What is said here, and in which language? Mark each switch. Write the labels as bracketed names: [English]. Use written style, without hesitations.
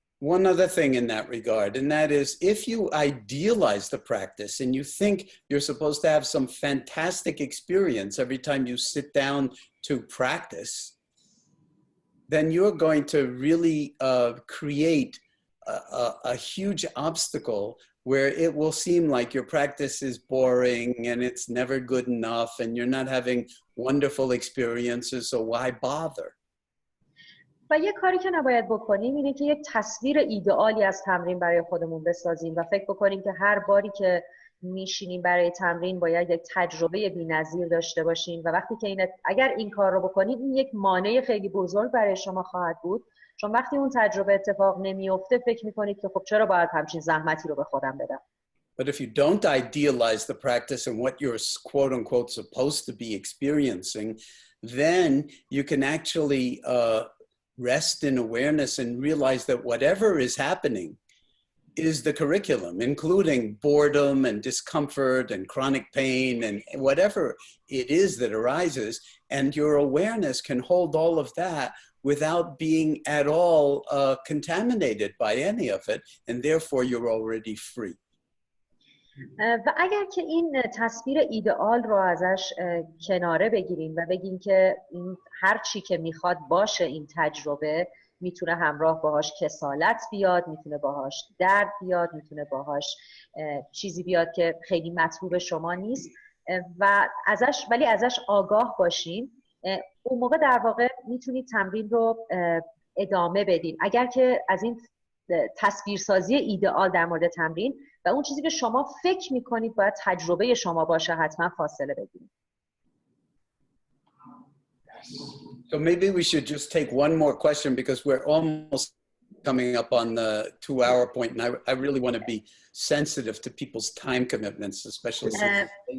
[English] One other thing in that regard, and that is if you idealize the practice and you think you're supposed to have some fantastic experience every time you sit down to practice, then you're going to really create a huge obstacle where it will seem like your practice is boring and it's never good enough and you're not having wonderful experiences, so why bother? [Persian] و یه کاری که نباید بکنیم اینه که یک تصویر ایدئالی از تمرین برای خودمون بسازیم و فکر بکنیم که هر باری که میشینیم برای تمرین باید یک تجربه بی‌نظیر داشته باشیم و وقتی که اگر این کار رو بکنید این یک مانع خیلی بزرگ برای شما خواهد بود، چون وقتی اون تجربه اتفاق نمیفته فکر میکنید که خب چرا باید همچین زحمتی رو به خودم بدم. [English] But if you don't idealize the practice and what you're quote unquote supposed to be experiencing, then you can actually rest in awareness and realize that whatever is happening is the curriculum, including boredom and discomfort and chronic pain and whatever it is that arises. And your awareness can hold all of that without being at all contaminated by any of it. And therefore you're already free. [Persian] و اگر که این تصویر ایدئال رو ازش کناره بگیریم و بگیم که این هر چی که میخواد باشه این تجربه، میتونه همراه باهاش کسالت بیاد، میتونه باهاش درد بیاد، میتونه باهاش چیزی بیاد که خیلی مطلوب شما نیست و ولی ازش آگاه باشیم، اون موقع در واقع میتونید تمرین رو ادامه بدین. اگر که از این تصویرسازی ایدئال در مورد تمرین و اون چیزی که شما فکر میکنید باید تجربه شما باشه حتما فاصله بگیرید. [English] So maybe we should just take one more question because we're almost coming up on the 2-hour point and I really want to be sensitive to people's time commitments, especially time.